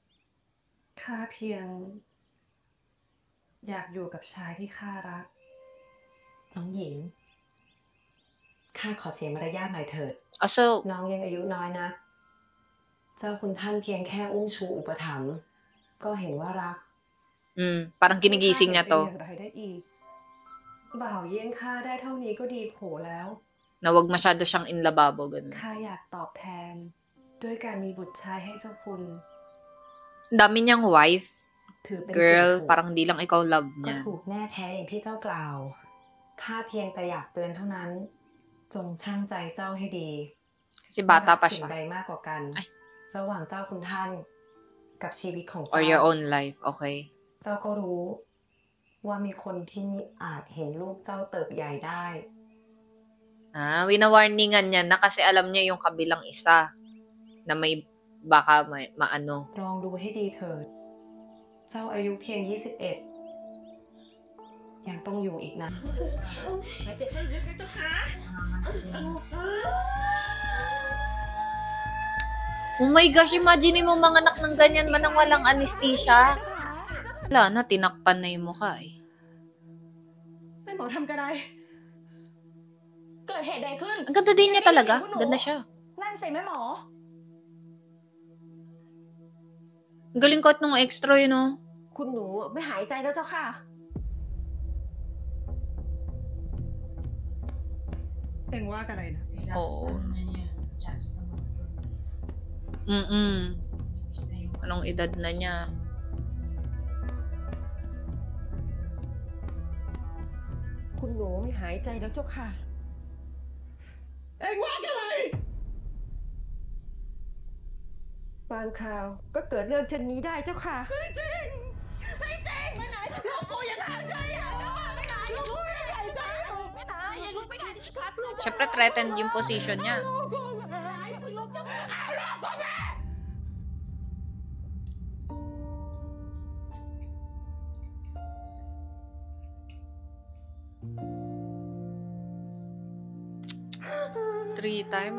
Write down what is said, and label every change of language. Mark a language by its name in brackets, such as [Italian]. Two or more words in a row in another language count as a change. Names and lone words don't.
[Thai] ข้าเพียง อยากอยู่กับชายที่ข้ารักน้องหญิง ข้าขอเสียมารยาทหน่อยเถิด [English] Also, [Thai] น้องยังอายุน้อยนะ เจ้าคุณท่านเพียงแค่อุ้มชูอุปถัมภ์ก็เห็นว่ารัก [Filipino] parang ginigising niya [Thai] ข้า [English] to [Thai] จะไปอย่างไรได้อีก บ่าวเยี่ยงข้าได้เท่านี้ก็ดีโขแล้ว [Filipino] na wag masyado siyang inlababo, ganun. [Thai] ข้าอยากตอบแทน ด้วยการมีบุตรชายให้เจ้าคุณ [Filipino] Dami niyang wife. [Thai] ถือเป็น [English] Girl, [Thai] สิ่งถูก [Filipino] parang di lang ikaw love [Thai] ก็ [Filipino] niya. [Thai] ถูกแน่แท้อย่างที่เจ้ากล่าว ข้าเพียงแต่อยากเตือนเท่านั้น จงชั่งใจเจ้าให้ดี [Filipino] Kasi bata [Thai] ว่า [Filipino] pa [Thai] สิ่ง [Filipino] siya. [Thai] ใดมากกว่ากัน Ay. ระหว่างเจ้าคุณท่าน กับชีวิตของ [English] Or [Thai] เจ้า [English] your own life, okay? [Thai] เจ้าก็รู้ ว่ามีคนที่มิอาจเห็นลูกเจ้าเติบใหญ่ได้ [Filipino] Winawarningan niya na kasi alam niya yung kabilang isa na may baka maano. [Thai] ลองดูให้ดีเถิด เจ้าอายุเพียง 21 ยังต้องอยู่อีกนะ [English] Oh my gosh, [Filipino] imagine mo mga anak ng ganyan man ang walang anesthesia. Wala na, tinakpan na yung mukha eh. [Thai] แม่หมอทำกันไร เกิดเหตุใดขึ้น [Filipino] Ang ganda din niya talaga. Ganda siya. [Thai] นั่นสิแม่หมอ [Filipino] Ang galing kot nung extra yun, oh. [Thai] คุณหนูไม่หายใจแล้วเจ้าค่ะ เอ็งว่ากันอะไรนะ [Filipino] Oo. Anong edad na niya? [Thai] คุณหนูไม่หายใจแล้วเจ้าค่ะ เอ็งว่ากันอะไรบางคราวก็เกิดเรื่องเช่นนี้ได้เจ้าค่ะ ไม่จริง ไม่จริงไปไหนลูกกูยังหายใจอ่ะไม่ไหนลูกกูไม่หายใจไม่ไหนลูกไม่ไหนครับลูก [Filipino] Siyempre, threatened yung position niya. [Thai] ลูกกูไม่หายลูกกูเอาลูกกูแม่ [English] 3 times?